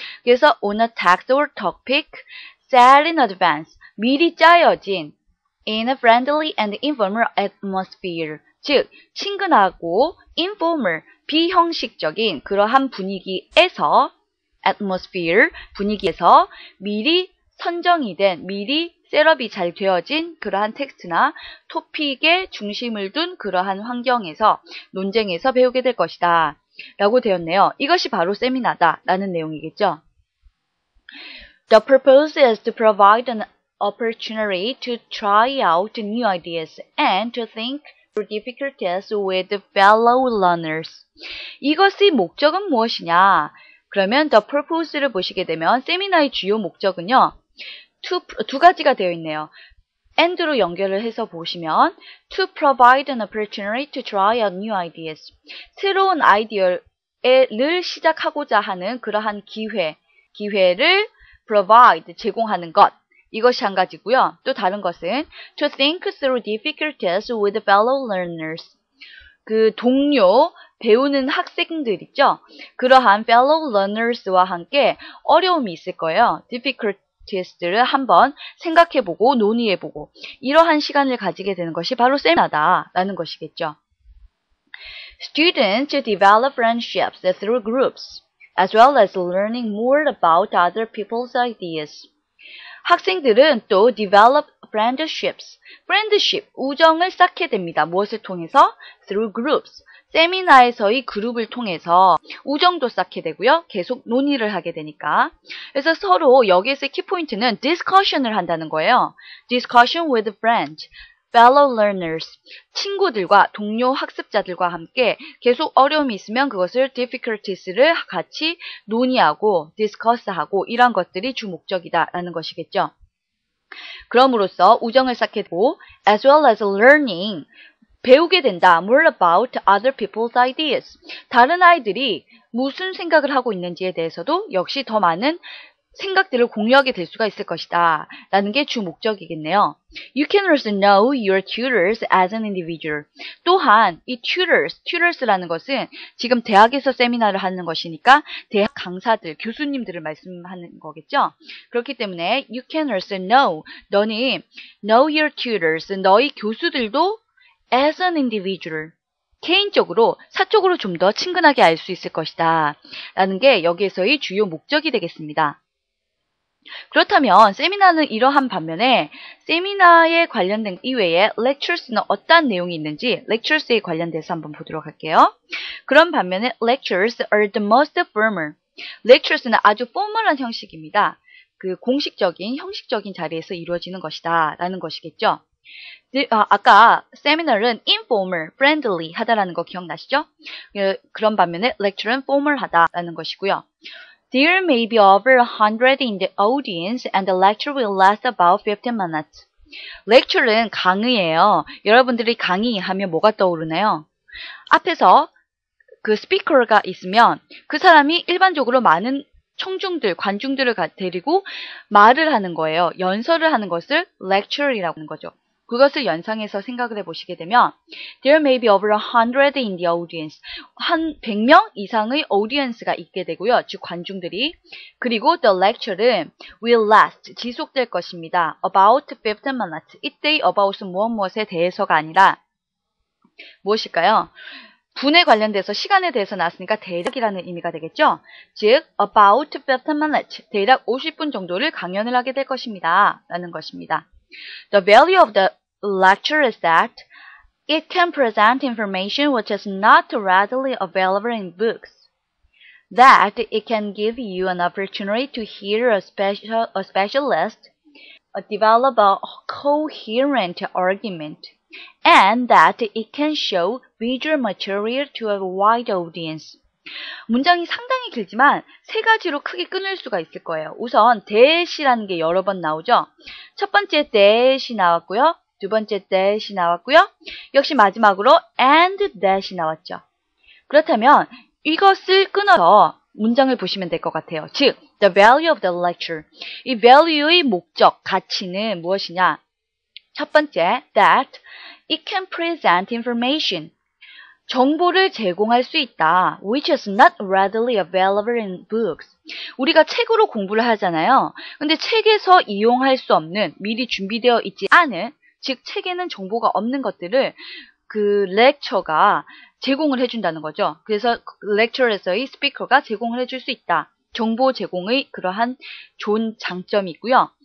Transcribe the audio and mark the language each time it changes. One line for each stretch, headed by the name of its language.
Korean: 그래서
English: on a text or topic set in advance,
Korean: 미리 짜여진
English: in a friendly and informal atmosphere,
Korean: 즉 친근하고 informal, 비형식적인 그러한 분위기에서 atmosphere, 분위기에서 미리 선정이 된, 미리 셋업이 잘 되어진 그러한 텍스트나 토픽에 중심을 둔 그러한 환경에서 논쟁에서 배우게 될 것이다 라고 되었네요. 이것이 바로 세미나다 라는 내용이겠죠.
English: The purpose is to provide an opportunity to try out new ideas and to think through difficulties with fellow learners.
Korean: 이것의 목적은 무엇이냐? 그러면 the purpose를 보시게 되면 세미나의 주요 목적은요, 두 가지가 되어 있네요. and로 연결을 해서 보시면
English: to provide an opportunity to try out new ideas,
Korean: 새로운 아이디어를 시작하고자 하는 그러한 기회를 provide, 제공하는 것, 이것이 한 가지고요. 또 다른 것은
English: to think through difficulties with fellow learners,
Korean: 그 동료, 배우는 학생들 있죠? 그러한 fellow learners와 함께 어려움이 있을 거예요. difficulties들을 한번 생각해보고 논의해보고 이러한 시간을 가지게 되는 것이 바로 세미나다라는 것이겠죠.
English: Students develop friendships through groups as well as learning more about other people's ideas.
Korean: 학생들은 또
English: develop friendships,
Korean: 우정을 쌓게 됩니다. 무엇을 통해서?
English: Through groups,
Korean: 세미나에서의 그룹을 통해서 우정도 쌓게 되고요. 계속 논의를 하게 되니까. 그래서 서로 여기에서의 키포인트는 discussion을 한다는 거예요.
English: Discussion with friends, fellow learners,
Korean: 친구들과 동료 학습자들과 함께 계속 어려움이 있으면 그것을 difficulties를 같이 논의하고 discuss하고 이런 것들이 주 목적이다라는 것이겠죠. 그럼으로써 우정을 쌓게 되고
English: as well as learning,
Korean: 배우게 된다.
English: More about other people's ideas.
Korean: 다른 아이들이 무슨 생각을 하고 있는지에 대해서도 역시 더 많은 생각들을 공유하게 될 수가 있을 것이다. 라는 게 주 목적이겠네요.
English: You can also know your tutors as an individual.
Korean: 또한 이 tutors라는 것은 지금 대학에서 세미나를 하는 것이니까 대학 강사들, 교수님들을 말씀하는 거겠죠. 그렇기 때문에
English: you can also know,
Korean: 너는
English: know your tutors,
Korean: 너희 교수들도
English: as an individual,
Korean: 개인적으로, 사적으로 좀 더 친근하게 알 수 있을 것이다. 라는 게 여기에서의 주요 목적이 되겠습니다. 그렇다면 세미나는 이러한 반면에 세미나에 관련된 이외에 lectures는 어떤 내용이 있는지 lectures에 관련돼서 한번 보도록 할게요. 그런 반면에
English: lectures are the most formal.
Korean: lectures는 아주 포멀한 형식입니다. 그 공식적인, 형식적인 자리에서 이루어지는 것이다. 라는 것이겠죠. 아까 세미나는 informal, friendly 하다라는 거 기억나시죠? 그런 반면에 lecture는 formal하다라는 것이고요.
English: There may be over 100 in the audience and the lecture will last about 15 minutes.
Korean: lecture는 강의예요. 여러분들이 강의하면 뭐가 떠오르나요? 앞에서 그 스피커가 있으면 그 사람이 일반적으로 많은 청중들, 관중들을 데리고 말을 하는 거예요. 연설을 하는 것을 lecture이라고 하는 거죠. 그것을 연상해서 생각을 해보시게 되면
English: There may be over 100 in the audience.
Korean: 한 100명 이상의 audience가 있게 되고요. 즉 관중들이. 그리고
English: the lecture는 will last.
Korean: 지속될 것입니다.
English: About 15 minutes.
Korean: 이때의 about은 무엇에 대해서가 아니라 무엇일까요? 분에 관련돼서 시간에 대해서 나왔으니까 대략이라는 의미가 되겠죠? 즉
English: about 15 minutes.
Korean: 대략 50분 정도를 강연을 하게 될 것입니다. 라는 것입니다.
English: The value of the lecture is that it can present information which is not readily available in books. That it can give you an opportunity to hear a specialist develop a coherent argument. And that it can show visual material to a wide audience.
Korean: 문장이 상당히 길지만 세 가지로 크게 끊을 수가 있을 거예요. 우선 that이라는 게 여러 번 나오죠. 첫 번째 that이 나왔고요. 두 번째 that이 나왔고요. 역시 마지막으로 and that이 나왔죠. 그렇다면 이것을 끊어서 문장을 보시면 될 것 같아요. 즉,
English: the value of the lecture.
Korean: 이 value의 목적, 가치는 무엇이냐? 첫 번째,
English: that it can present information.
Korean: 정보를 제공할 수 있다.
English: Which is not readily available in books.
Korean: 우리가 책으로 공부를 하잖아요. 근데 책에서 이용할 수 없는, 미리 준비되어 있지 않은, 즉 책에는 정보가 없는 것들을 그 lecture가 제공을 해준다는 거죠. 그래서 lecture에서의 스피커가 제공을 해줄 수 있다. 정보 제공의 그러한 좋은 장점이 있고요.